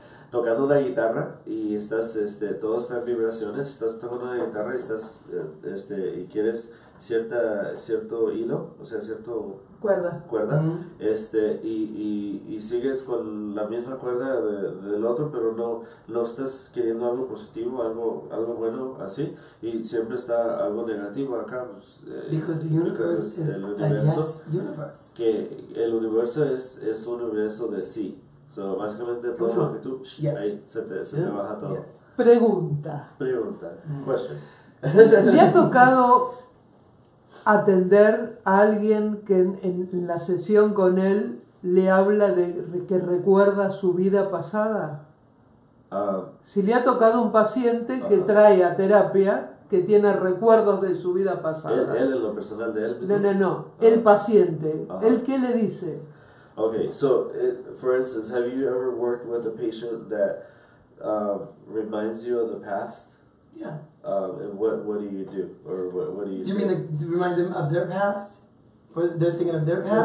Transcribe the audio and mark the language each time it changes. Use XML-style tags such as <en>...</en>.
<es>tocando una guitarra y estás, todo está en vibraciones, estás tocando una guitarra y estás, y quieres cierto hilo, o sea, cuerda, y sigues con la misma cuerda del otro, pero no estás queriendo algo positivo, algo bueno, así, y siempre está algo negativo acá, pues,</es> <en>because the universe is a yes universe.</en> <es>Que el universo es un universo de sí. So, básicamente todo lo que tú, ahí se te baja todo. Pregunta.</es> <en>Question.</en> <es>¿Le ha tocado atender a alguien que en la sesión con él le habla de que recuerda su vida pasada? Si le ha tocado un paciente que trae a terapia que tiene recuerdos de su vida pasada. ¿Él en lo personal de él mismo? No. El paciente. ¿Él qué le dice?</es> <en>Okay, so for instance, have you ever worked with a patient that reminds you of the past? Yeah. And what do you do, or what do you? You mean to remind them of their past? Or they're thinking of their past?</en>